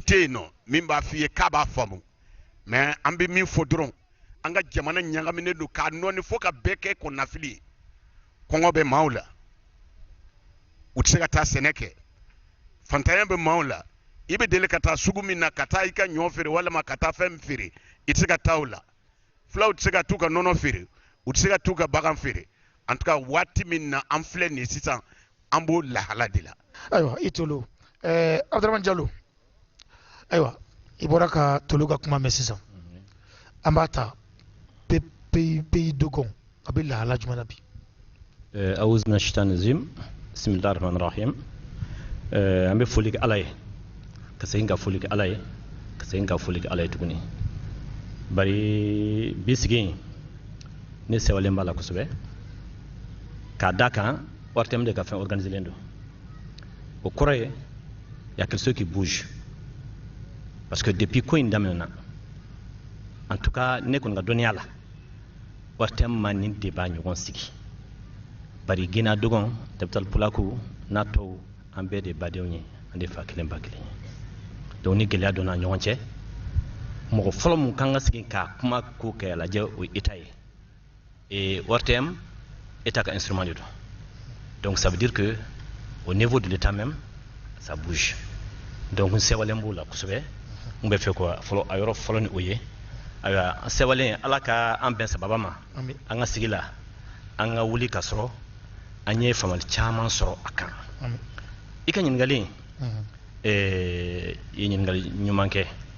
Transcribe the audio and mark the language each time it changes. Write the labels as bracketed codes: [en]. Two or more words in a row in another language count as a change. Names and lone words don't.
[bm] tɛ yen nɔ min b'a f'i ye k'a b'a faamu mais an bɛ min fɔ dɔrɔn an ka jamana ɲagaminen don k'a nɔɔni fo ka bɛɛ kɛ kɔnɔnafili ye kɔngɔ bɛ maaw la u tɛ se ka taa sɛnɛ kɛ fantanya bɛ maaw la i bɛ deli ka taa sugu min na ka taa i ka ɲɔ feere walima ka taa fɛn min feere i tɛ se ka taa o la fulaw tɛ se ka t'u ka nɔnɔ feere u tɛ se ka t'u ka bagan feere [fr] en tout cas [bm] waati min na an filɛ nin sisan an b'o lahala de la. ayiwa i Tolo Abdramane Jalo ayiwa i bɔra ka Tolo ka kuma mɛn sisan an b'a ta pays dɔgɔn a bɛ lahala jumɛn na bi. [ar] أعوذ من الشيطان الرجيم بسم الله الرحمن الرحيم [bm] an bɛ foli kɛ ala ye ka segin ka foli kɛ ala ye ka segin ka foli kɛ ala ye tuguni bari bi sigi in ne sɛbɛnlen b'a la kosɛbɛ k'a da kan ORTM de ka fɛn organiselen don o kɔrɔ ye [fr] y a quelque chose qui bouge parce que [bm] depuis ko in daminɛna [fr] en tout cas [bm] ne kɔni ka dɔnniya la ORTM ma nin débat ɲɔgɔn sigi bari Gina Dɔgɔn Dapital Pulaku n'a tɔw an bɛɛ de badenw ye an de fa kelen ba kelen donc ni gɛlɛya donna ɲɔgɔn cɛ mɔgɔ fɔlɔ mun kan ka sigi ka kuma ko kɛ lajɛ o ye État ye et ORTM État ka instrument de don [fr] donc ça veut dire que au niveau de l'État même ça bouge donc [bm] n sɛbɛnlen b'o la kosɛbɛ n bɛ fɛ ko fɔlɔ a yɔrɔ fɔlɔ ni o ye ayiwa n sɛbɛnlen ala ka an bɛn sababa ma an ka sigi la an ka wuli ka sɔrɔ an ye faamali caman sɔrɔ a kan i ka ɲininkali i ye ɲininkali ɲuman kɛ